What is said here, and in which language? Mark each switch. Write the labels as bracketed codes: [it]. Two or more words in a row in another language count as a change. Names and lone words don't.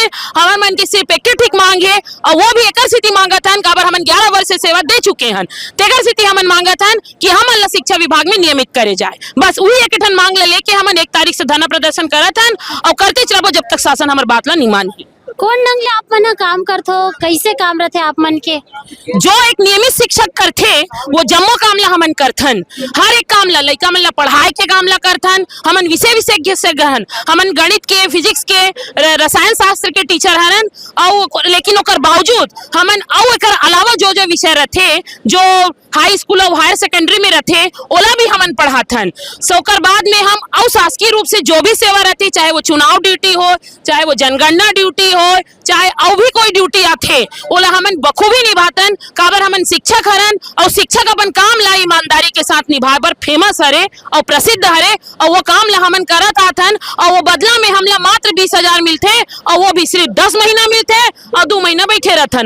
[hne] हमारे मन के सिर्फ 1 ठीक मांग है और वो भी एक स्थिति मांगत है काबर हमन 11 वर्ष से सेवा दे चुके हैं। तेकर स्थिति हमन मांगत कि हम शिक्षा विभाग में नियमित करे जाए। बस वही एक ठन मांग लेके हम 1 तारीख से धरना प्रदर्शन करत हन और करते चलो जब तक शासन हमारी बात ला नहीं मानी। कौन ढंग ले आप मना काम करते हो, कैसे काम रहते आप मन के? जो एक नियमित शिक्षक करथे वो जम्मो काम ला हमन करथन। हर एक काम ला लइका मन ला पढ़ाई के काम ला करथन। हमन विषय विशेषज्ञ से गहन, हमन गणित के, फिजिक्स के, रसायन शास्त्र के टीचर हन। और लेकिन ओकर बावजूद हमन और एकर अलावा जो जो विषय रहथे जो [en] high school [hne] और [en] higher secondary [hne] में रहथे ओला भी हमन पढ़ाथन। ओकर बाद में हम और शासकीय रूप से जो भी सेवा रहती, चाहे वो चुनाव ड्यूटी हो, चाहे वो जनगणना ड्यूटी हो, चाहे और भी कोई ड्यूटी आथे ओला हमन बखूबी निभातन। काबर हमन शिक्षक हरन और शिक्षक अपन काम ला ईमानदारी के साथ निभाए बर फेमस हरे और प्रसिद्ध हरे और वो काम ला हमन करत आथन। और वो बदला में हमला मात्र 20,000 मिलते और वो भी सिर्फ 10 महीना मिलते और 2 महीना बैठे रहथन।